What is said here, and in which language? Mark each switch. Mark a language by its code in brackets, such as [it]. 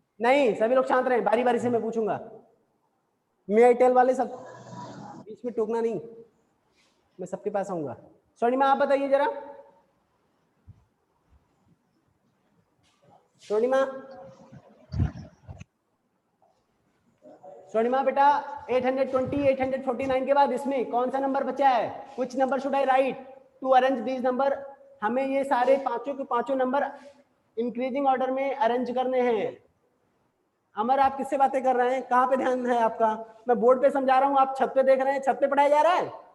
[hi] नहीं, सभी लोग शांत रहे, बारी बारी से मैं पूछूंगा। मैं एयरटेल वाले सब बीच में टोकना नहीं, मैं सबके पास आऊंगा। स्वर्णिमा आप बताइए जरा। स्वर्णिमा बेटा 820 849 के बाद इसमें कौन सा नंबर बचा है? [en] Which number should I write to arrange these number? [hi] हमें ये सारे पांचों के पांचों नंबर इंक्रीजिंग ऑर्डर में अरेंज करने हैं। अमर आप किससे बातें कर रहे हैं? कहां पे ध्यान है आपका? मैं बोर्ड पे समझा रहा हूं, आप छत पे देख रहे हैं, छत पे पढ़ाया जा रहा है।